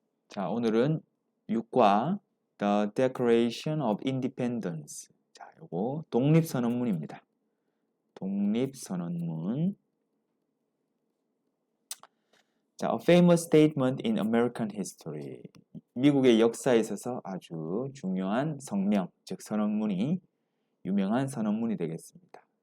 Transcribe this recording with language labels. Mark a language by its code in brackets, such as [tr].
[ko] 자, 오늘은 6과 [en] The Declaration of Independence. [ko] 자, 요거 독립선언문입니다. 독립선언문. 자, [en] A famous statement in American history. [ko] 미국의 역사에 있어서 아주 중요한 성명, 즉 선언문이 유명한 선언문이 되겠습니다.